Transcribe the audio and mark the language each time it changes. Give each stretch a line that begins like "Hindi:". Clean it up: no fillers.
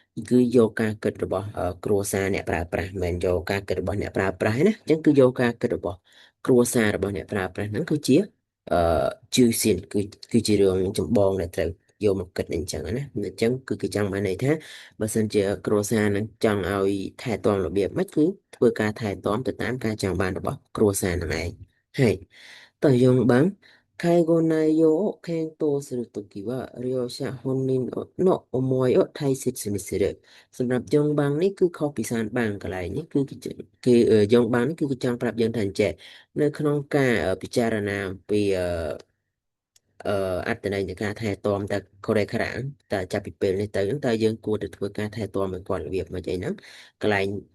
Khmer: គឺយកការគិតរបស់គ្រួសារអ្នកប្រើប្រាស់មិនមែនយកការគិតរបស់អ្នកប្រើប្រាស់ទេណាអញ្ចឹងគឺយកការគិតរបស់គ្រួសាររបស់អ្នកប្រើប្រាស់ហ្នឹងគឺជាអឺជឿសៀនគឺជារឿងចម្បងដែលត្រូវយកមកគិតអញ្ចឹងណាអញ្ចឹងគឺគេចង់បានន័យថាបើសិនជាគ្រួសារនឹងចង់ឲ្យថែទាំរបៀបម៉េចគឺធ្វើការថែទាំទៅតាមការចង់បានរបស់គ្រួសារនឹងឯង
Japanese: はい。と4番、介護内容を検討するときは、利用者本人の思いを大切にする。
Khmer: សម្រាប់4番នេះគឺខុសពី3បានកន្លែងនេះគឺ4បាងនេះគឺចង់ប្រាប់យើងថាអញ្ចេះនៅក្នុងការពិចារណាអំពីអអត្តន័យនៃការថែទាំតើកូរ៉េខារ៉ាំងតើចាប់ពីពេលនេះទៅហ្នឹងតើយើងគួរទៅធ្វើការថែទាំឲ្យគាត់របៀបមិនអីហ្នឹងកន្លែង